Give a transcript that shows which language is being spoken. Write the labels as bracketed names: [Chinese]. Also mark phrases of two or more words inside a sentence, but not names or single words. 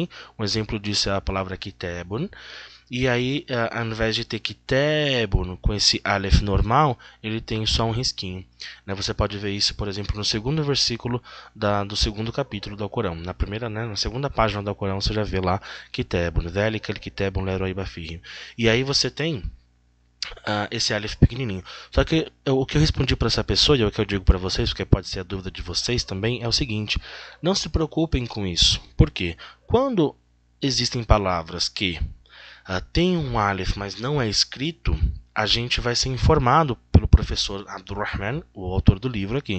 [Portuguese] Um exemplo disso é a palavra kitabun. E aí, ao invés de ter kitabun com esse alef normal, ele tem só um risquinho. Você pode ver isso, por exemplo, no segundo versículo do segundo capítulo do Alcorão. Na segunda página do Alcorão, você já vê lá kitabun, [Arabic] ذلك كتاب لا ريب فيه. [Portuguese] E aí você tem esse alef pequenininho. Só que o que eu respondi para essa pessoa, e é o que eu digo para vocês, porque pode ser a dúvida de vocês também, é o seguinte: não se preocupem com isso. Por quê? Quando existem palavras que tem um alef, mas não é escrito, a gente vai ser informado pelo professor Abdurrahman, o autor do livro aqui.